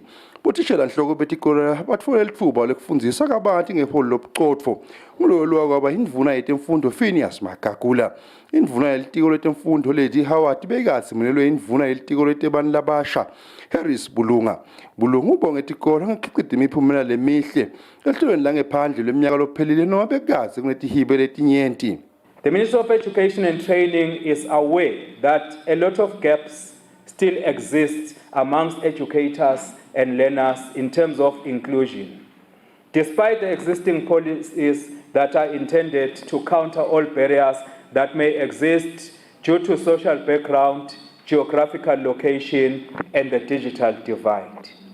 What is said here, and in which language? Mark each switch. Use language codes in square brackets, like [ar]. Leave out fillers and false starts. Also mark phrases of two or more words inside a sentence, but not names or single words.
[ss] Bothishela nhloko betikolo batfole litfuba lekufundzisa kabanti ngeholo lobucotfo ngulolwa kwaba indvuna yetemfundo Phineas Magagula. Indvuna yelitiko letemfundo ledi Howard bekatsi munelwe indvuna yelitiko letebantfu labasha Harris Bulunga. Bulunga ubonge tikolo ngekuchitha imiphumela lemihle elihlelweni langaphandle leminyaka lophelile noma bekatsi kunetihibe letinyenti. [en] The Ministry of Education and Training is aware that a lot of gaps still exist amongst educators and learners in terms of inclusion. Despite the existing policies that are intended to counter all barriers that may exist due to social background, geographical location, and the digital divide.